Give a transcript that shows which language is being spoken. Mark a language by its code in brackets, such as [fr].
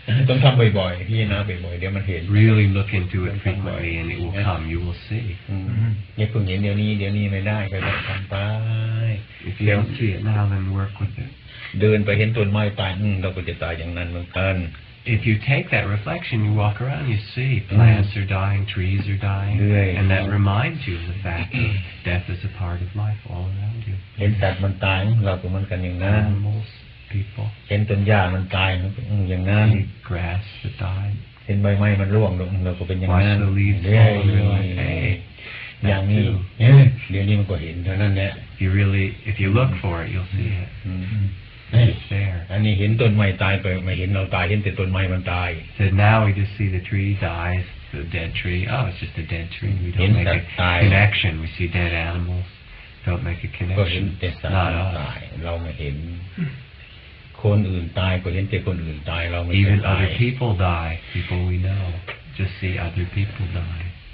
[th] ต้องทำบ่อยๆพี่นะบ่อยๆเดี๋ยวมันเห็น [en] Really look into it frequently and it will come. You will see. [th] อย่าเพิ่งเห็นเดี๋ยวนี้ไม่ได้ก็ต้องทำไป [en] If you don't see it now, then work with it. [th] เดินไปเห็นต้นไม้ตายเราก็จะตายอย่างนั้นเหมือนกัน [en] If you take that reflection, you walk around, you see plants are dying, trees are dying, and that reminds you of the fact that death is a part of life all around you. [th] เห็นสัตว์มันตายเราก็เหมือนกันอย่างนั้น [en] Animals, people. [th] เห็นต้นหญ้ามันตายอย่างนั้น [en] Grass that died. [th] เห็นใบไม้มันร่วงเราก็เป็นอย่างนั้น [en] Watch the leaves fall and realize, hey, [th] อย่างนี้เดี๋ยวนี้มันก็เห็นเท่านั้นแหละ [en] If you look for it, you'll see it. It's there. [th] อันนี้เห็นต้นไม้ตายไปไม่เห็นเราตายเห็นแต่ต้นไม้มันตาย [en] So now we just see the tree dies, the dead tree. Oh, it's just a dead tree. We don't make a connection. We see dead animals. Don't make a [th] ก็เห็น [en] connection. [th] แต่สัตว์ตายเราไม่เห็นคนอื่นตายก็เห็นแต่คนอื่นตายเราไม่เห็น [en] Even other people die. People we know. Just see other people die.